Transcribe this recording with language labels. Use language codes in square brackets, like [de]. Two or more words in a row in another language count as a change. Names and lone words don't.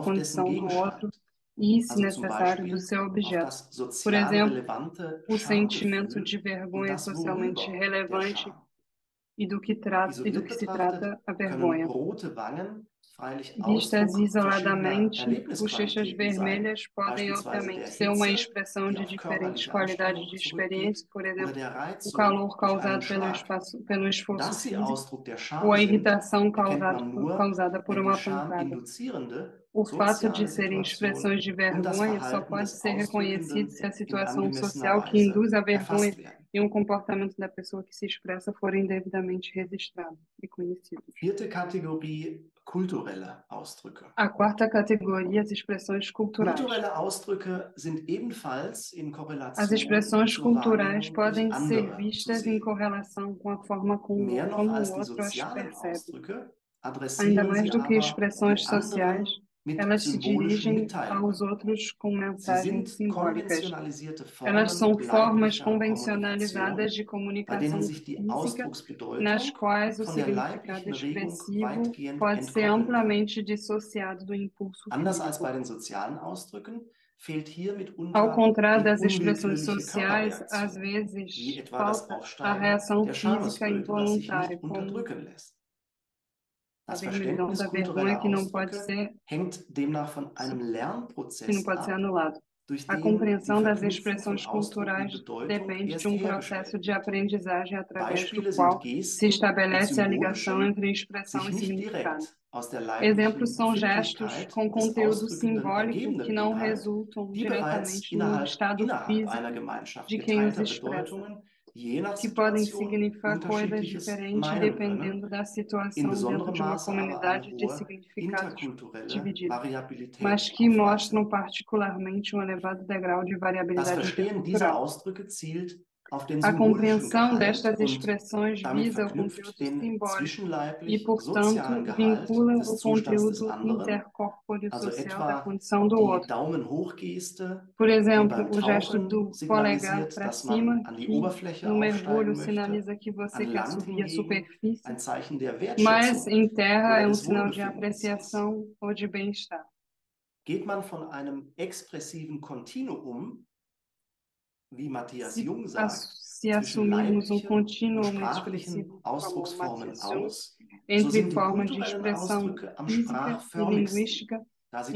[de] auf dessen [pt] condição do outro [de] Gegenstand, [pt] e, se [de] also zum [pt] necessário, do [de] Beispiel [pt] seu [de] auf [pt] objeto. [de] das [pt] Por [de] sozial [pt] exemplo, [de] relevante [pt] o sentimento de [de] Schamgefühl und [pt] vergonha [de] das [pt] socialmente [de] Worüber der [pt] relevante [de] Scham. [pt] e do que [de] Isoliert [pt] se [de] betrachtet [pt] trata a [de] können [pt] vergonha. [de] rote Wangen freilich [pt] Vistas [de] Ausdruck verschiedener [pt] isoladamente, bochechas [de] Erlebnisqualitäten sein, [pt] vermelhas podem [de] beispielsweise der [pt] obviamente ser uma [de] Hitze, [pt] expressão [de] die [pt] de [de] auf [pt] diferentes [de] körperliche [pt] qualidades [de] Anstrengung [pt] de [de] zurückgeht, [pt] experiência, por [de] oder [pt] exemplo, [de] der [pt] o [de] Reizung [pt] calor [de] durch einen [pt] causado [de] Schlag. [pt] pelo esforço [de] Dass sie [pt] físico [de] Ausdruck der [pt] ou [de] Scham [pt] a [de] sind, [pt] irritação [de] erkennt man nur, [pt] causada por [de] wenn die [pt] uma [de] Scham [pt] pancada. [de] induzierende [pt] O fato de [de] soziale [pt] serem [de] Situation [pt] expressões de [de] und das [pt] vergonha só [de] Verhalten [pt] pode [de] des [pt] ser reconhecido [de] Ausdrückenden [pt] se a [de] in [pt] situação [de] angemessener [pt] social que [de] Weise [pt] induz a vergonha [de] erfasst werden. [pt] e um comportamento da pessoa que se expressa forem devidamente registrados e conhecidos. [de] Vierte Kategorie, kulturelle Ausdrücke. [pt] A quarta categoria, as expressões culturais. [de] Kulturelle Ausdrücke sind ebenfalls in [pt] As [de] Korrelation [pt] expressões [de] zur [pt] culturais [de] Wahrnehmung durch [pt] podem ser [de] andere zu [pt] vistas em [de] sehen. [pt] correlação com a forma [de] Mehr noch [pt] como [de] als [pt] o [de] die [pt] outro as [de] sozialen [pt] percebe. [de] Ausdrücke [pt] Ainda [de] adressieren [pt] mais [de] sie [pt] do que [de] aber [pt] expressões [de] die [pt] sociais, [de] anderen mit [pt] elas se [de] symbolischen [pt] dirigem aos [de] Mitteilungen. [pt] outros com [de] Sie [pt] mensagens [de] sind [pt] simbólicas. [de] konventionalisierte [pt] Elas [de] Formen [pt] são formas [de] leiblicher [pt] convencionalizadas [de] Kommunikation, [pt] de [de] bei [pt] comunicação [de] denen sich die [pt] física, nas [de] Ausdrucksbedeutung [pt] quais o [de] von der [pt] significado [de] leiblichen Regung [pt] expressivo [de] weitgehend [pt] pode ser [de] entkoppeln kann. [pt] amplamente dissociado do impulso [de] Anders als [pt] físico. [de] bei den sozialen Ausdrücken fehlt hier [pt] Ao [de] mitunter [pt] contrário [de] die [pt] das expressões [de] unwillkürliche [pt] sociais, às [de] Körperreaktion, wie [pt] vezes [de] etwa das [pt] falta a [de] Aufsteigen [pt] reação [de] der [pt] física [de] Schamesröte, das sich [pt] involuntária, [de] nicht [pt] como [de] unterdrücken lässt. [pt] a [de] Das [pt] vermelhidão [de] Verständnis [pt] da vergonha [de] kultureller [pt] que não pode [de] Ausdrücke [pt] ser, [de] hängt demnach von einem [pt] que não [de] Lernprozess [pt] pode ser [de] ab, [pt] anulado. [de] durch [pt] A [de] den die [pt] compreensão das [de] Verknüpfung von [pt] expressões [de] Ausdruck und [pt] culturais [de] Bedeutung [pt] depende de [de] erst [pt] um processo [de] hergestellt [pt] de [de] wird. [pt] aprendizagem através do [de] Beispiele [pt] qual [de] sind [pt] se [de] Gesten und [pt] estabelece a ligação [de] symbolische, [pt] entre expressão [de] sich [pt] e [de] nicht [pt] significado. [de] direkt aus der [pt] Exemplos [de] leiblichen [pt] são gestos [de] Befindlichkeit [pt] com [de] des [pt] conteúdo [de] Ausdrückenden [pt] simbólico que [de] ergebenden [pt] não [de] Inhalt, [pt] resultam [de] die bereits [pt] diretamente no estado [de] innerhalb einer [pt] físico [de] Gemeinschaft [pt] de quem os [de] geteilter [pt] expressa, [de] Bedeutungen je nach [pt] que podem [de] Situation [pt] significar coisas [de] unterschiedliches [pt] diferentes [de] meinen können, [pt] dependendo da [de] in [pt] situação dentro [de] besonderem [pt] de uma [de] Maße aber eine [pt] comunidade de [de] hohe [pt] significados [de] interkulturelle [pt] divididos, mas [de] Variabilität [pt] que [de] aufweisen. [pt] mostram particularmente um elevado degrau de [de] Das [pt] variabilidade [de] Verstehen dieser [pt] intercultural. [de] Ausdrücke zielt auf den [pt] A [de] symbolischen [pt] compreensão [de] Gehalt [pt] destas [de] und [pt] expressões [de] damit [pt] visa o [de] verknüpft [pt] conteúdo [de] den [pt] simbólico e, [de] zwischenleiblich sozialen [pt] portanto, [de] Gehalt [pt] vincula [de] des [pt] o [de] Zustands des [pt] conteúdo [de] anderen, [pt] intercorpóreo [de] also [pt] social da [de] etwa [pt] condição do [de] die [pt] outro. [de] Daumen-hoch-Geste, [pt] Por [de] die [pt] exemplo, [de] beim [pt] o gesto [de] Tauchen [pt] do polegar [de] signalisiert, [pt] para [de] dass man [pt] cima, [de] an die [pt] que [de] Oberfläche [pt] no mergulho [de] aufsteigen möchte, [pt] sinaliza que você [de] an [pt] quer [de] Land [pt] subir a [de] hingegen [pt] superfície, [de] ein Zeichen der [pt] mas [de] Wertschätzung [pt] em terra [de] oder [pt] é um [de] des [pt] sinal de [de] Wohlbefindens ist. [pt] apreciação ou de bem-estar. [de] Geht man von einem expressiven Kontinuum, wie Matthias Jung sagt, [pt] Se [de] zwischen [pt] assumirmos [de] leiblichen und [pt] contínuo [de] sprachlichen [pt] expressivo, como [de] Ausdrucksformen [pt] Matthias Jung, [de] aus, so [pt] entre [de] sind die [pt] formas de [de] kulturellen [pt] expressão [de] Ausdrücke am [pt] física e [de] sprachförmigsten, [pt] linguística, [de] da sie dem